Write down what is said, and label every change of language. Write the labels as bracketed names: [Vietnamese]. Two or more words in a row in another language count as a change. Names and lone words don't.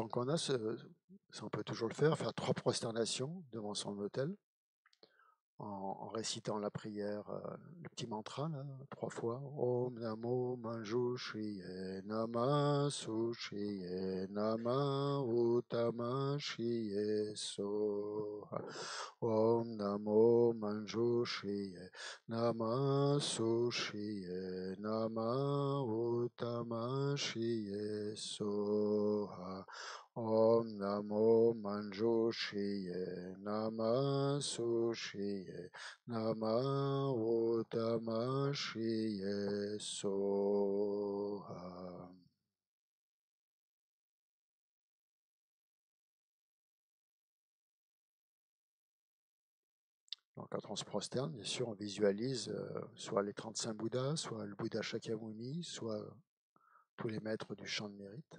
[French] temps qu'on a, ça on peut toujours le faire 3 prosternations devant son autel, en récitant la prière, le petit mantra, là, 3 fois. [Sanskrit] ॐ नमो मञ्जुश्रिये नम सुश्रिये नम उत्तम श्रिये सोहा. ॐ नमो मञ्जुश्रिये नम सुश्रिये नम उत्तम श्रिये सोहा. ॐ नमो मञ्जुश्रिये नम सुश्रिये नम उत्तम श्रिये सोहा. [French] Donc quand on se prosterne, bien sûr, on visualise soit les 35 Bouddhas, soit le Bouddha Shakyamuni, soit tous les maîtres du champ de mérite.